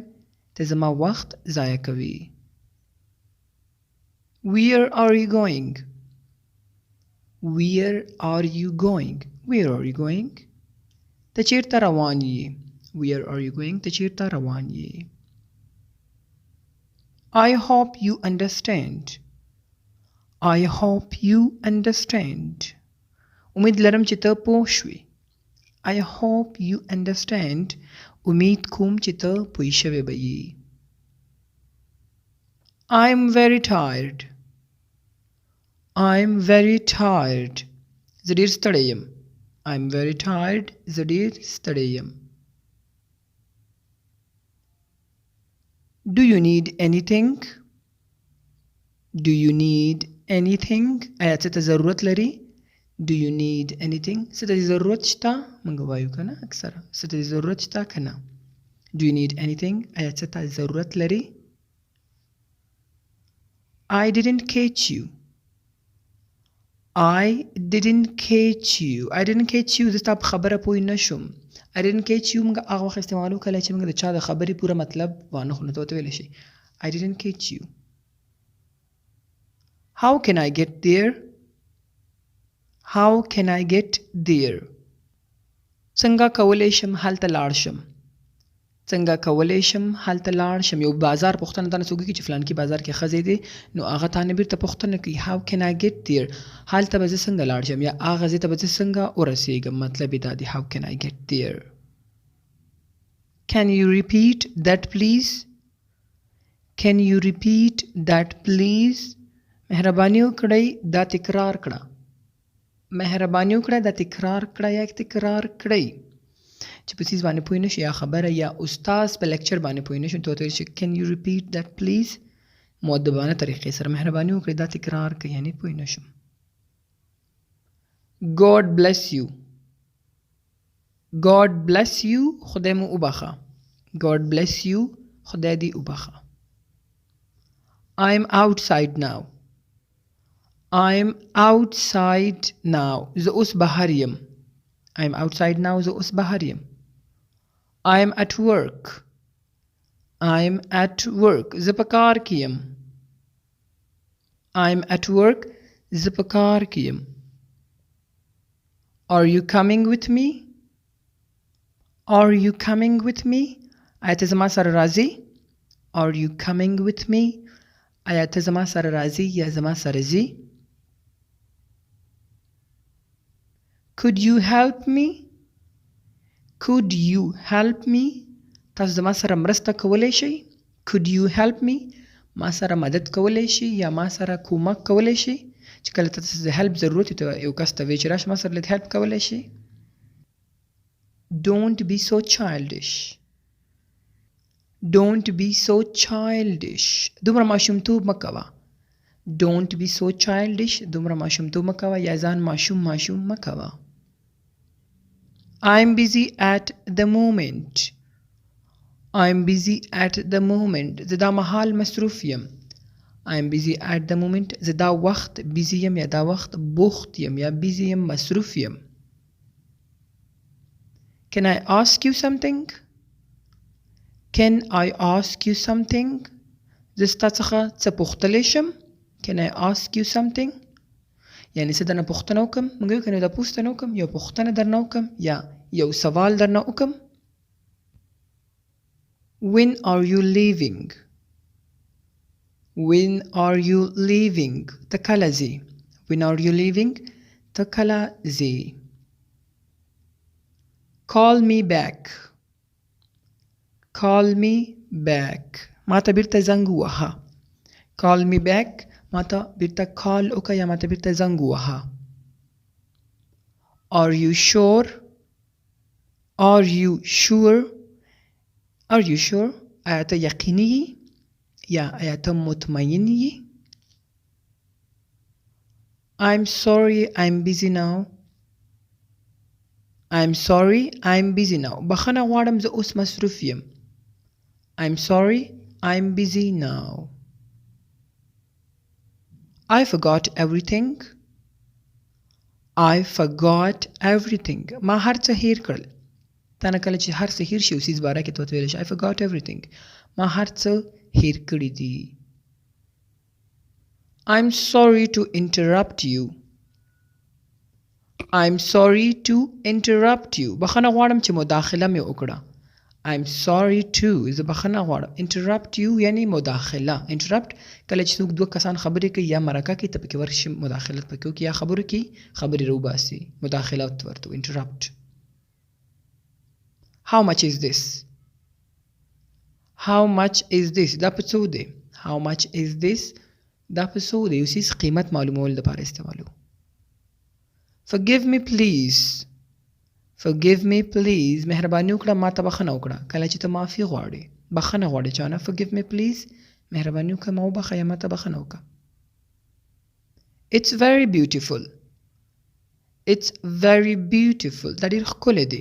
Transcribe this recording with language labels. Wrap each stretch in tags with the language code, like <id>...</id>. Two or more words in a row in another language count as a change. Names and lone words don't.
<ps>ته زما وخت ضایع کوي</ps> <en>Where are you going? Where are you going? Where are you going?</en> <ps>ته چیرته روان یې</ps> <en>Where are you going?</en> <ps>ته چیرته روان یې</ps> <en>I hope you understand. I hope you understand.</en> <ps>امید لرم چې ته پوه شوې</ps> <en>I hope you understand.</en> <ps>امید کوم چې ته پوه شوې به یې</ps> <en>I'm very tired. I'm very tired.</en> <ps>زه ډېر ستړی یم</ps> <en>I'm very tired.</en> <ps>زه ډېر ستړی یم</ps> <en>Do you need anything? Do you need anything?</en> <ps>آیا څه ته ضرورت لري</ps> <en>Do you need anything?</en> <ps>څه ته ضرورت شته موږ وایو که نه اکثره څه ته ضرورت شته که نه</ps> <en>Do you need anything?</en> <ps>آیا څه ته ضرورت لري</ps> <en>I didn't catch you. I didn't catch you. I didn't catch you.</en> <ps>زه ستا په خبره پوه نه شوم</ps> <en>I didn't catch you</en> <ps>موږ هغه وخت استعمالو کله چې موږ د چا د خبرې پوره مطلب وانه خلو ته ورته ویلی شي</ps> <en>I didn't catch you. How can I get there? How can I get there?</en> <ps>څنګه کولی شم هلته لاړ شم څنګه کولی شم هلته لاړ شم یو بازار پوښتنه تانه څوک کوي چې فلانکي بازار کې ښځې دی نو هغه تانه بیرته پوښتنه کوي</ps> <en>How can I get there?</en> <ps>هلته به زه څنګه لاړ شم یا هغه ځای ته به زه څنګه ورسېږم مطلب یې دا دی</ps> <en>How can I get there? Can you repeat that please? Can you repeat that please?</en> <ps>مهرباني وکړئ دا تکرار کړه مهرباني وکړئ دا تکرار کړه یا تکرار کړئ چې په څیز باندې پوه نه شي یا خبره یا استاد په لیکچر باندې پوه نه شي ته ورته وایي</ps> <en>Can you repeat that please?</en> <ps>مؤدبانه طریقې سره مهرباني وکړئ دا تکرار کړئ یعنې پوه نه شم</ps> <en>God bless you. God bless you.</en> <ps>خدای مو وبخه</ps> <en>God bless you.</en> <ps>خدای دې وبخه</ps> <en>I'm outside now. I'm outside now.</en> <ps>زه اوس بهر یم</ps> <en>I'm outside now.</en> <ps>زه اوس بهر یم</ps> <en>I'm at work. I'm at work.</en> <ps>زه په کار کې یم</ps> <en>I'm at work.</en> <ps>زه په کار کې یم</ps> <en>Are you coming with me? Are you coming with me?</en> <ps>آیا ته زما سره راځې</ps> <en>Are you coming with me?</en> <ps>آیا ته زما سره راځې یا زما سره ځې</ps> <en>Could you help me? Could you help me?</en> <ps>تاسو زما سره مرسته کولی شئ</ps> <en>Could you help me?</en> <ps>ما سره مدد کولی شئ یا ما سره کومک کولی شئ چې کله ته د هیلپ ضرورت ته یو کس ته وایي چې راشه ما سره لږ هیلپ کولی شئ</ps> <en>Don't be so childish. Don't be so childish.</en> <ps>دومره ماشومتوب مه کوه</ps> <en>Don't be so childish.</en> <ps>دومره ماشومتوب مه کوه یا ځان ماشوم مه کوه</ps> <en>I'm busy at the moment. I'm busy at the moment.</en> <ps>زه دا مهال مصروف یم</ps> <en>I'm busy at the moment.</en> <ps>زه دا وخت busy یم یا دا وخت بوخت یم یا busy یم مصروف یم</ps> <en>Can I ask you something? Can I ask you something?</en> <ps>زه ستا څخه څه پوښتلی شم</ps> <en>Can I ask you something?</en> <ps>یعنی څه درنه پوښتنه وکړم موږ یو کنه دا پوښتنه وکړم یو پوښتنه درنه وکړم یا یو سوال درنه وکړم.</ps> <en>When are you leaving? When are you leaving?</en> <ps>ته کله ځې؟</ps> <en>When are you leaving?</en> <ps>ته کله ځې؟</ps> <en>Call me back. Call me back.</en> <ps>ما ته بیرته زنګ ووهه.</ps> <en>Call me back.</en> <ps>ما ته بیرته کال وکړه یا ما ته بیرته زنګ ووهه.</ps> <en>Are you sure? Are you sure? Are you sure?</en> <ps>آیا ته یقیني یې یا آیا ته مطمئن یې؟</ps> <en>I'm sorry I'm busy now. I'm sorry I'm busy now.</en> <ps>بخښنه غواړم زه اوس مصروف یم.</ps> <en>I'm sorry I'm busy now. I forgot everything. I forgot everything.</en> <ps>ما هر څه هیر کړل. تا نه کله چې هر څه هیر شي او څیز باره کې ته ویلی شي</ps> <en>I forgot everything.</en> <ps>ما هر څه هیر کړي دي.</ps> <en>I'm sorry to interrupt you. I'm sorry to interrupt you.</en> <ps>بخښنه غواړم چې مداخله مې وکړه.</ps> <en>I'm sorry to</en> <ps>زه بخښنه غواړم.</ps> <en>Interrupt you</en> <ps>یعنی مداخله. Interrupt کله چې څوک دوه کسان خبرې کوي یا مرکه کوي ته پکې ورشي مداخلت پکې وکړي یا خبرو کې خبرې راوباسي مداخلت ورته interrupt.</ps> <en>How much is this? How much is this?</en> <ps>دا په څو دی؟</ps> <en>How much is this?</en> <ps>دا په څو دی؟ یو څیز قیمت معلومولو لپاره استعمالو.</ps> <en>Forgive me please. Forgive me please.</en> <ps>مهرباني وکړه ما ته بخښنه وکړه. کله چې ته معافي غواړې بخښنه غواړې چا نه</ps> <en>Forgive me please.</en> <ps>مهرباني وکړه ما وبخښه یا ما ته بخښنه وکړه.</ps> <en>It's very beautiful. It's very beautiful.</en> <ps>دا ډېر ښکلی دی.</ps>